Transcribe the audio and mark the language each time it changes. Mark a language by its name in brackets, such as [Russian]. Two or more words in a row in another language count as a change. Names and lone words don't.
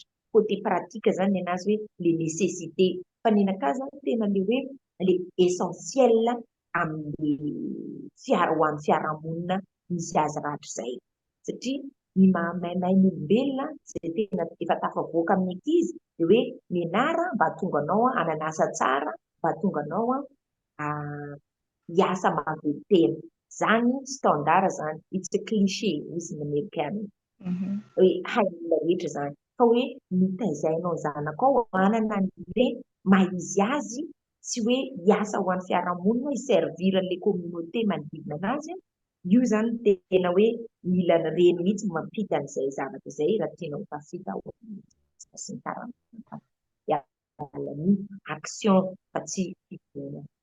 [French] Côté pratique [Malagasy] zany ny anazy hoe [French] les nécessités. [Malagasy] Fa ny anakahy zany tena le hoe [French] le essentiel [Malagasy] amin'ny ho an'ny fiarahamonina misy azy rahatr' izay. Satria ny mahamaimay ny olombelona zay tena efa tafavoaka amin'ny ankizy dia hoe mianara mba hahatonga anao hananasa tsara, mba hahatonga anao hiasa mahavelo-tena. Zany standard zany, [English] it's a cliché [Malagasy] izy ny amerikana hoe hain'olona rehetra zany. Fa hoe mitaizainao ny zanakao manana an'ilay maha-izy azy sy hoe hiasa ho an'ny fiarahamonina, hiservir an'ilay communauté manodidina anazy. Io zany tena hoe mila reny mihitsy mampita an'izay zavatra izay raha tiana ho tafita sy ny tarany action fa tsy fivonana.